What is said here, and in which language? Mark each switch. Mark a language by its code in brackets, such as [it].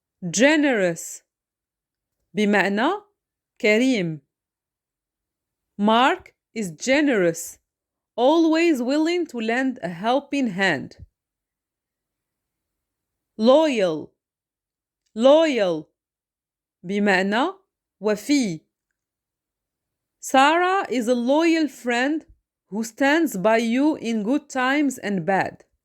[ar] generous بمعنى كريم. [en] Mark is generous, always willing to lend a helping hand. [ar] loyal بمعنى وفي. [en] Sarah is a loyal friend who stands by you in good times and bad.